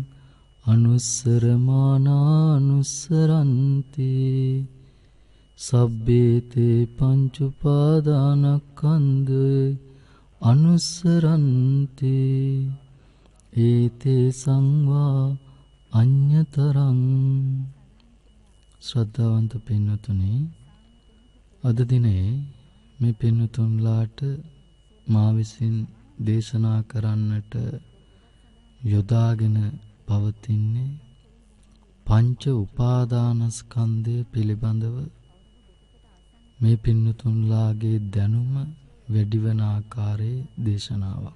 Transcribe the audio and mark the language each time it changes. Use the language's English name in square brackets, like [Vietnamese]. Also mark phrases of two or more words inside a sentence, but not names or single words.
[Pali] අනුස්සරමානානුස්සරන්ති සබ්බේතේ පංච උපාදානස්කන්ධේ අනුස්සරන්ති ඒතේ සංවා අඤ්ඤතරං. [Sinhala] ශ්‍රද්ධාවන්ත පින්වතුනි, අද දිනේ මේ පින්වතුන්ලාට මා විසින් දේශනා කරන්නට යොදාගෙන පවතින්නේ පංච උපාදානස්කන්ධය පිළිබඳව මේ පින්වතුන්ලාගේ දැනුම වැඩිවන ආකාරයේ දේශනාවක්.